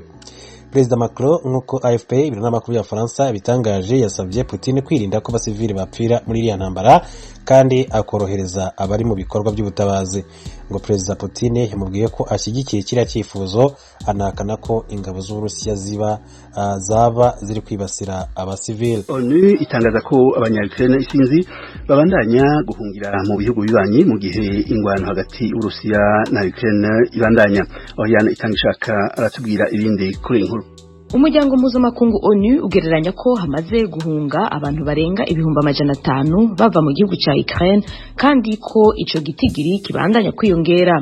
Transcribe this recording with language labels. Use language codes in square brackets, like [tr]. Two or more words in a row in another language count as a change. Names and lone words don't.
[rw] Perezida Macron nk'uko AFP ibiro n'amakuru ya Faransa bitangaje yasabye Putin kwirinda ko abasivili bapfira muri iriya ntambara kandi akorohereza abari mu bikorwa by'ubutabazi. Ngo Perezida Putin yamubwiye ko ashyigikiye kiriya cyifuzo, anahakana ko ingabo z'Uburusiya zaba ziri kwibasira abasivili. [rn] ONU itangaza ko abanya-Ukraine isinzi babandanya guhungira mu bihugu bibanyi mu gihe ingwano hagati y'Uburusiya na Ukraine ibandanya. Oriana Itangishaka aratubwira ibindi kuri inkuru. Umuryango mpuzamakungu ONU ugereranya ko hamaze guhunga abantu barenga 500 bava mu gihugu cya Ukraine, kandi ko ico gitigiri kibandanya kwiyongera.